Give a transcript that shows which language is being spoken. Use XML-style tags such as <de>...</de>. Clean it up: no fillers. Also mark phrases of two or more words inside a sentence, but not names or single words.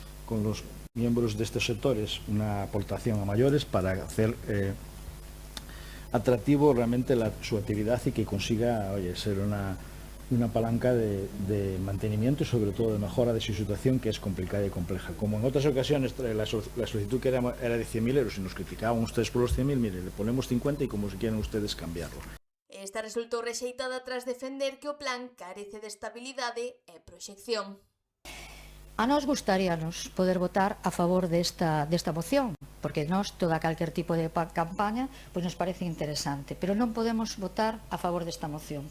<es>con los miembros de estos sectores una aportación a mayores para hacer atractivo realmente su actividad y que consiga ser una palanca de mantenimiento y sobre todo de mejora de su situación, que es complicada y compleja. Como en otras ocasiones la solicitud que era de 100.000 euros y nos criticaban ustedes por los 100.000, mire, le ponemos 50 y como si quieren ustedes cambiarlo.</es> <gl>Esta resultou rexeitada tras defender que o plan carece de estabilidade e proxección. A nós gustaríanos poder votar a favor desta moción, porque nós, toda calquer tipo de campaña, pois nos parece interesante, pero non podemos votar a favor desta moción.</gl>